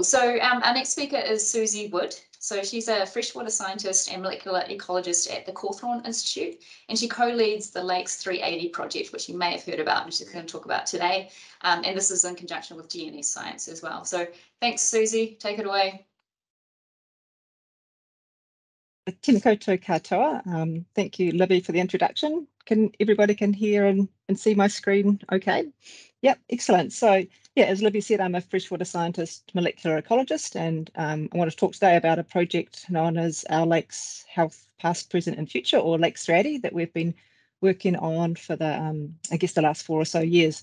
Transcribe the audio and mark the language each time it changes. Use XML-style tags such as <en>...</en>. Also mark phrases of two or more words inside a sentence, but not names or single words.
<en>So our next speaker is Susie Wood. So she's a freshwater scientist and molecular ecologist at the Cawthorne Institute, and she co-leads the Lakes 380 project, which you may have heard about, and she's going to talk about today. And this is in conjunction with DNA science as well. So thanks, Susie. Take it away.</en> <mi>Tēnā koutou katoa.</mi> <en>Thank you, Libby, for the introduction. Everybody can hear and see my screen okay? Yep, excellent. So yeah, as Libby said, I'm a freshwater scientist, molecular ecologist, and I want to talk today about a project known as our Lakes Health Past, Present and Future, or Lakes 380, that we've been working on for the, I guess, the last 4 or so years.</en>